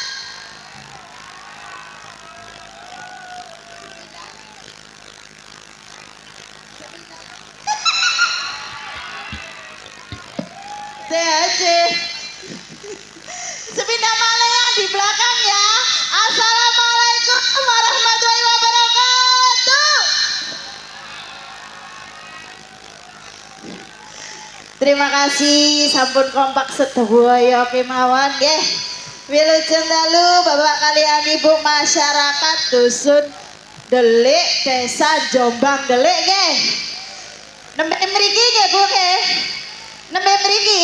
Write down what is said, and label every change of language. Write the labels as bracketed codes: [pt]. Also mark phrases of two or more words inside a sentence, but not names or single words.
[id] Sehat. Sepindah malah yang di belakang ya. [ar] Assalamualaikum warahmatullahi wabarakatuh. [jv] Terima kasih sampun kompak sedaya kemawon nggih. Wilujeng dalu Bapak kaliyan Ibu masyarakat dusun Delik Desa Jombang Delik nggih. Nembe mriki nggih Bu nggih. Nembe mriki.